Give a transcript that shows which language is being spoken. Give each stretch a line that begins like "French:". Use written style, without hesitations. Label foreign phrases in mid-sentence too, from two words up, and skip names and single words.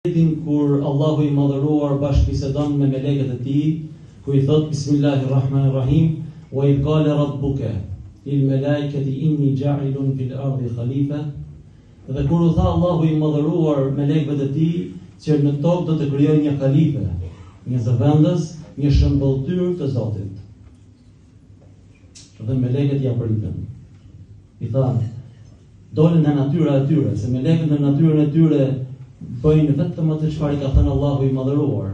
Albanian: Kur Allahu i madhëruar bashkëbisedon me melekët e tij, ku i thot Bismillahirrahmanirrahim,
Arabic: وإذ قال ربك للملائكة إني جاعل في الأرض خليفة.
Albanian: Dhe kur u tha Allahu i madhëruar melekëve të tij që në tokë do të krijojë një khalife, një zëvendës, një shëmbëlltyr të Zotit. Dhe melekët ja pritën. I thanë, dolën nga natyra e tyre, se melekët në natyrën e tyre bëjnë vetëm atë çfarë i ka thënë Allahu i madhëruar.